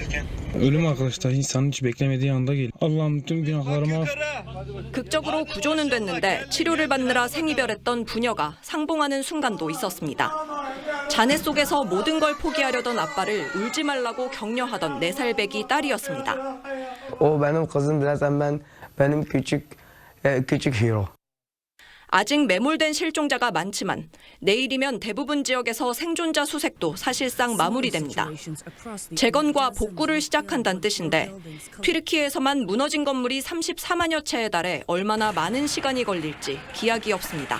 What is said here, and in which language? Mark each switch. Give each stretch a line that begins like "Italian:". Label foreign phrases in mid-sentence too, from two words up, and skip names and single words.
Korean: 극적으로 구조는 됐는데 치료를 받느라 생이별했던 부녀가 상봉하는 순간도 있었습니다. 잔해 속에서 모든 걸 포기하려던 아빠를 울지 말라고 격려하던 4살 배기 딸이었습니다.
Turkish: benim kızım zaten benim küçük hero.
Korean: 아직 매몰된 실종자가 많지만 내일이면 대부분 지역에서 생존자 수색도 사실상 마무리됩니다. 재건과 복구를 시작한다는 뜻인데 튀르키예에서만 무너진 건물이 34만여 채에 달해 얼마나 많은 시간이 걸릴지 기약이 없습니다.